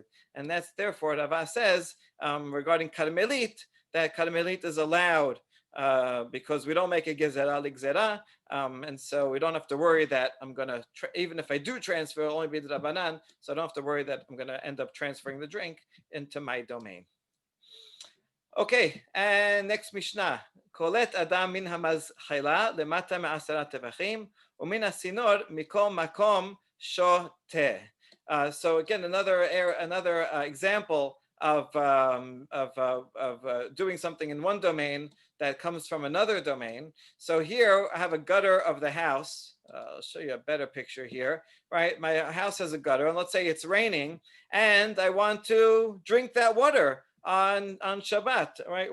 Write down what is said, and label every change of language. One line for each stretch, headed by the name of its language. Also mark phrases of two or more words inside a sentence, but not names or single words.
English: And that's therefore Rava says regarding karmelit, that karmelit is allowed because we don't make a
Hebrew: גזירה לגזירה,
English: and so we don't have to worry that I'm going to, even if I do transfer, it'll only be the Rabbanan, so I don't have to worry that I'm going to end up transferring the drink into my domain. Okay, and next Mishnah.
Hebrew: קולט אדם מן המזחילה למטה מעשרה טפחים ומן הצינור מכל מקום שותה.
English: So again, another example of doing something in one domain that comes from another domain. So here I have a gutter of the house. I'll show you a better picture here. Right, my house has a gutter, and let's say it's raining, and I want to drink that water on Shabbat, right?